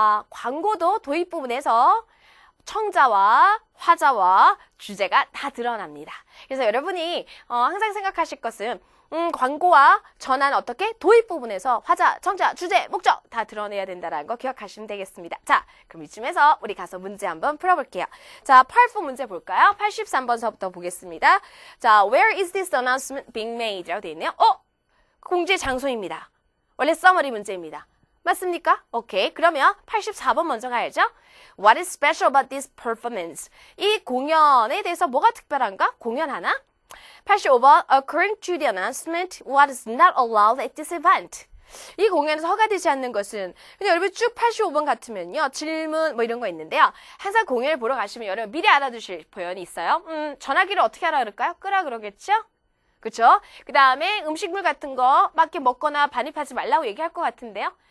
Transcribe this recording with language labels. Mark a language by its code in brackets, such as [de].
[ko] 광고도 도입 부분에서 청자와 화자와 주제가 다 드러납니다. 그래서 여러분이 항상 생각하실 것은 광고와 전화는 어떻게? 도입 부분에서 화자, 청자, 주제, 목적 다 드러내야 된다는 거 기억하시면 되겠습니다. 자, 그럼 이쯤에서 우리 가서 문제 한번 풀어볼게요. 자, Part 4 문제 볼까요? 83번서부터 보겠습니다. [en] 자, Where is this announcement being made? [ko] 라고 되어 있네요. 공지 장소입니다. 원래 summary 문제입니다. 맞습니까? 오케이. 그러면 84번 먼저 가야죠. [en] What is special about this performance? [ko] 이 공연에 대해서 뭐가 특별한가? 공연 하나? [en] 85번 According to the announcement, what is not allowed at this event? [ko] 이 공연에서 허가되지 않는 것은 근데 여러분 쭉 85번 같으면요. 질문 뭐 이런 거 있는데요. 항상 공연을 보러 가시면 여러분 미리 알아두실 표현이 있어요. 전화기를 어떻게 하라 그럴까요? 끄라 그러겠죠? 그쵸? 그 다음에 음식물 같은 거 막 먹거나 반입하지 말라고 얘기할 것 같은데요.